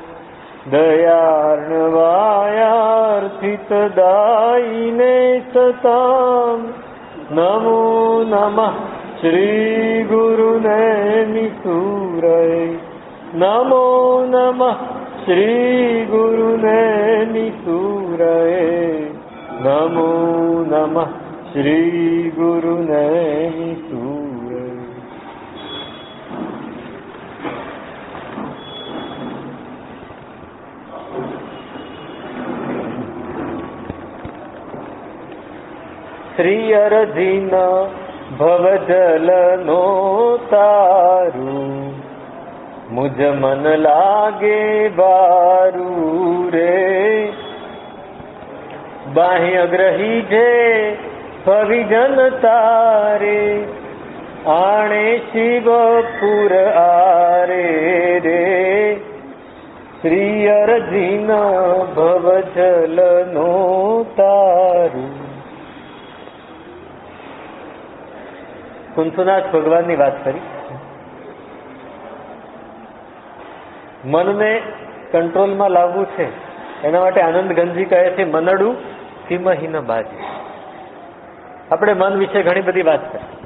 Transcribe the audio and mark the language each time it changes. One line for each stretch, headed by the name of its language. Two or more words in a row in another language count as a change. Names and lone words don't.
Sanskrit: दयार्णवायार्थितदायिने सताम् नमो नमः श्री गुरुनैमिषूरये नमो नमः श्री गुरुनैमिषूरये नमो नमः श्री गुरुनैमिषूरये।
Gujarati: શ્રી અરજીન ભવજલનો તારૂ મુજ મન લાગે બારૂ રે બાહ્ય ગ્રહી જે ભવિજન તારે આણે શિવપુર આરે રે શ્રી અરજીન ભવજલનો તારૂ। કુંથુનાથ ભગવાનની વાત કરી. મનને કંટ્રોલમાં લાવવું છે એના માટે આનંદ ગંજી કહે છે મનડું સિંહહીન બાજી. આપણે મન વિશે ઘણી બધી વાત કરી.